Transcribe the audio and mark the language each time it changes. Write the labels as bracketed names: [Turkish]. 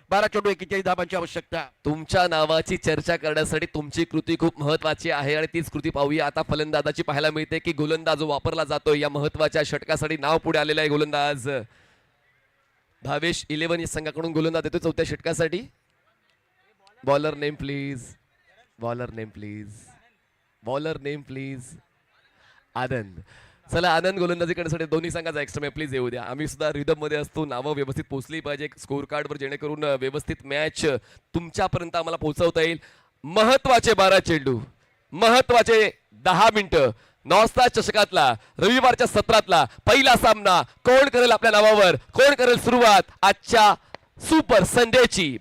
[Marathi] 12 चेंडू 41 धावांची आवश्यकता. तुमच्या नावाची चर्चा करण्यासाठी तुमची कृती खूप महत्वाची आहे आणि तीच कृती पाहूया. आता फलंदाजाची पाहायला मिळते की गोलंदाज जो वापरला जातोय या महत्वाच्या षटकासाठी नाव पुढे आलेला आहे. गोलंदाज भावेश 11 या संघाकडून गोलंदाज येतो 4थ्या षटकासाठी. [English] Bowler name please, bowler name please, bowler name please. Anand. [Marathi] चला आनंद गोलंदाजी करण्यासाठी दोन्ही संघाचा एक्स्ट्रा प्लीज येऊ द्या. आम्ही सुद्धा रिदम मध्ये असतो, नावं व्यवस्थित पोहोचली पाहिजे स्कोर कार्डवर, जेणेकरून व्यवस्थित मॅच तुमच्यापर्यंत आम्हाला पोहोचवता येईल. महत्वाचे 12 चेंडू, महत्वाचे 10 मिनिटं. नॉस्ता चषकातला रविवारच्या सत्रातला पहिला सामना कोण करेल आपल्या नावावर, कोण करेल सुरुवात आजच्या सुपर संडेची.